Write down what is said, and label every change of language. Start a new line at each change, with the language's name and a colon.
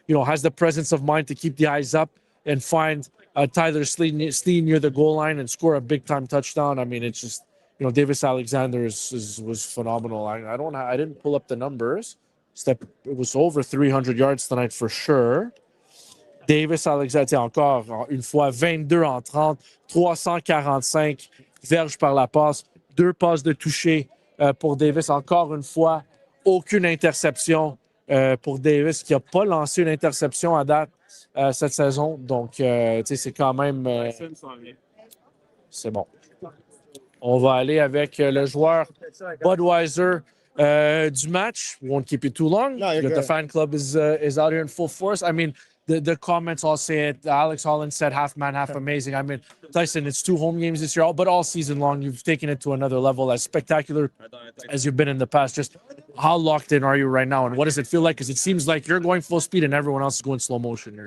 English: has the presence of mind to keep the eyes up and find Tyler Steen near the goal line and score a big time touchdown. I mean, it's just Davis Alexander was phenomenal. I didn't pull up the numbers. It was over 300 yards tonight for sure.
French: Davis Alexander, encore une fois, 22 en 30, 345 verges par la passe, 2 passes de toucher pour Davis. Encore une fois, aucune interception pour Davis, qui n'a pas lancé une interception à date cette saison. Donc, c'est quand même... c'est bon. On va aller avec le joueur Budweiser du match.
English: We won't keep you too long. No, you're The good. fan club is out here in full force. I mean, the comments all say it. Alex Holland said half man, half amazing. I mean, Tyson, it's 2 home games this year, but all season long, you've taken it to another level, as spectacular as you've been in the past. Just how locked in are you right now, and what does it feel like? Because it seems like you're going full speed and everyone else is going slow motion here.